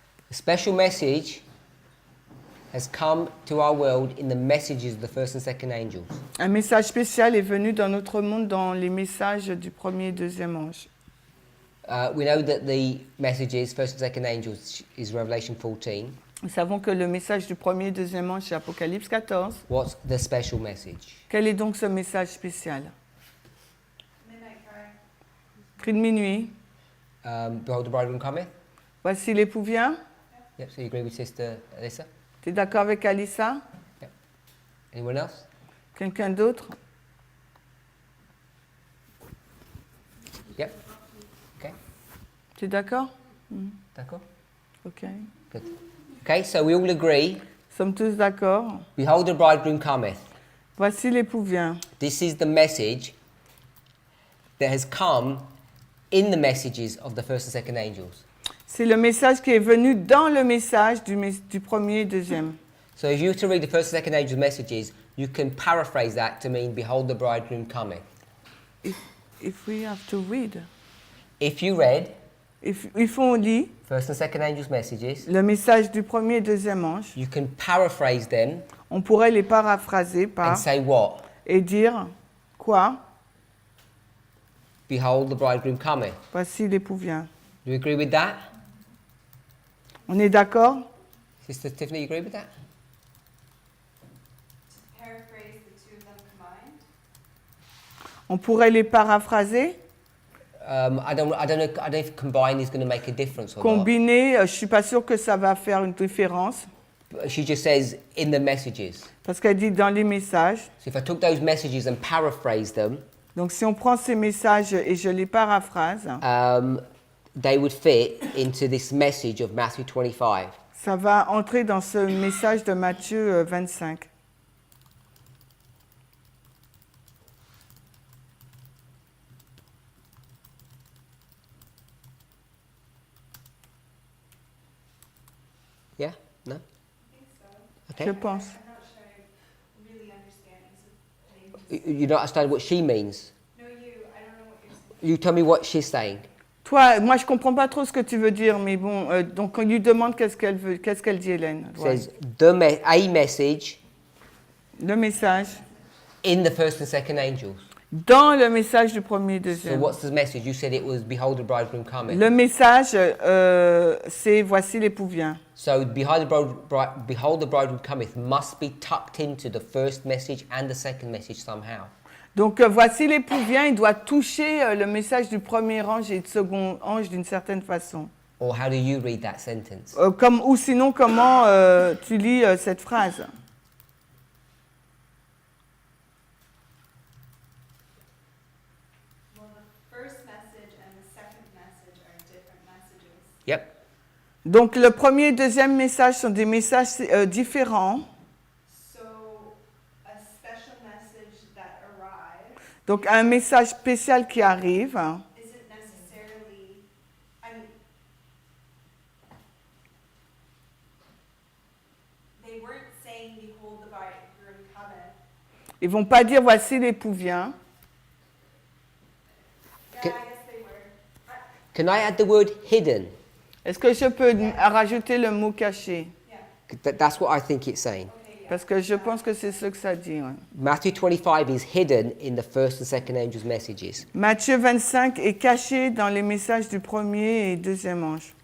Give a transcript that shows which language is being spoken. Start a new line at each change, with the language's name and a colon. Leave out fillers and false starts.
English: A special message has come to our world in the messages of the first and second angels.
French: Un message spécial est venu dans notre monde dans les messages du premier et deuxième ange.
English: We know that the messages, first and second angels, is Revelation 14.
French: Nous savons que le message du premier et deuxième ange, c'est Apocalypse 14.
English: What's the special message?
French: Quel est donc ce message spécial?
English: Midnight cry.
French: Cri de minuit.
English: Behold, the bridegroom cometh.
French: Voici l'époux vient.
English: Yep, so you agree with Sister Alyssa?
French: Tu es d'accord avec Alissa?
English: Anyone else?
French: Quelqu'un d'autre?
English: Yep. Okay.
French: Tu es d'accord? D'accord? Ok.
English: Good. Okay, so we all agree.
French: Sommes tous d'accord?
English: Behold, the bridegroom cometh.
French: Voici l'époux vient.
English: This is the message that has come in the messages of the first and second angels.
French: C'est le message qui est venu dans le message du premier et deuxième.
English: So if you were to read the first and second angels' messages, you can paraphrase that to mean, behold, the bridegroom cometh. If we have to read. If you read If
French: on lit
English: first and second angels' messages,
French: le message du premier et deuxième ange,
English: you can paraphrase them
French: on pourrait les paraphraser par
English: and say what?
French: et dire quoi?
English: Behold, the bridegroom cometh.
French: Voici l'époux vient.
English: Do you agree with that?
French: On est d'accord?
English: Sister Tiffany, you agree with that? To paraphrase the two of them combined.
French: On pourrait les paraphraser?
English: I don't know if combine is going to make a difference or
French: Combiner, je suis pas sûre que ça va faire une différence.
English: not. She just says in the messages.
French: Parce qu'elle dit dans les messages.
English: So if I took those messages and paraphrased them,
French: Donc si on prend ces messages et je les paraphrase,
English: they would fit into this message of Matthew 25.
French: ça va entrer dans ce message de Matthieu 25.
English: Yeah? No? I think so. Okay.
French: Je pense.
English: I'm not sure I'm really understanding. So You don't understand what she means. no, I don't know what you're saying. You tell me what she's saying.
French: Toi, moi je comprends pas trop ce que tu veux dire, mais bon, donc on lui demande qu'est-ce qu'elle veut, qu'est-ce qu'elle dit Hélène.
English: It
French: Ouais.
English: says a message
French: Le message
English: in the first and second angels.
French: dans le message du premier et
English: So
French: deuxième.
English: what's the message? You said it was behold the bridegroom coming.
French: Le message, c'est voici l'époux vient.
English: So behold the bridegroom cometh must be tucked into the first message and the second message somehow.
French: Donc voici l'époux vient, il doit toucher le message du premier ange et du second ange d'une certaine façon.
English: Or how do you read that sentence?
French: Ou sinon, comment tu lis cette phrase?
English: Well, the first message and the second message are different messages. Yep.
French: Donc le premier et deuxième message sont des messages différents.
English: So a special message that arrives
French: Donc un message spécial qui arrive.
English: isn't necessarily, I mean, they weren't saying behold the bridegroom cometh.
French: Ils vont pas dire voici l'époux vient.
English: Yeah, Okay. I guess they were. Can I add the word hidden?
French: Est-ce que je peux rajouter le mot caché?
English: Yeah. That's what I think it's saying. Okay, yeah.
French: Parce que je pense que c'est ce que ça dit. Ouais.
English: Matthew 25 is hidden in the first and second angels' messages.
French: Matthieu 25 est caché dans les messages du premier et deuxième ange.